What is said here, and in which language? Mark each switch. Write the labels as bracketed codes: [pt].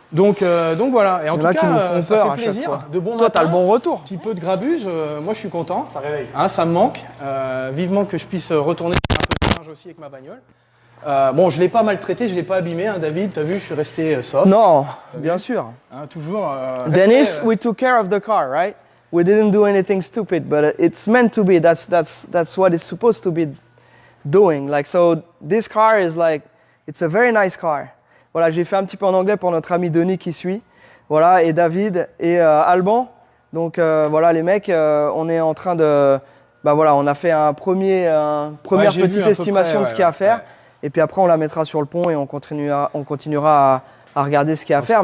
[fr] Donc voilà. Et en tout cas, qui nous font ça peur fait plaisir. De bon Toi, tu as le bon retour. Un petit peu de grabuse. Moi, je suis content. Ça réveille. Hein, ça me manque. Vivement que je puisse retourner un peu de linge aussi avec ma bagnole. Je l'ai pas maltraité, je l'ai pas abîmé, hein, David. T'as vu, je suis resté soft. Non, bien sûr. Hein, toujours. [en] Dennis, we took care of the car, right? We didn't do anything stupid, but it's meant to be. That's what it's supposed to be doing. Like so, this car is like, it's a very nice car. [fr] Voilà, j'ai fait un petit peu en anglais pour notre ami Denis qui suit. Voilà, et David et Alban. Donc voilà, les mecs, on est en train de, on a fait une première petite estimation de ce qu'il y a à faire. Et puis après, on la mettra sur le pont et on continuera à regarder ce qu'il y a à faire.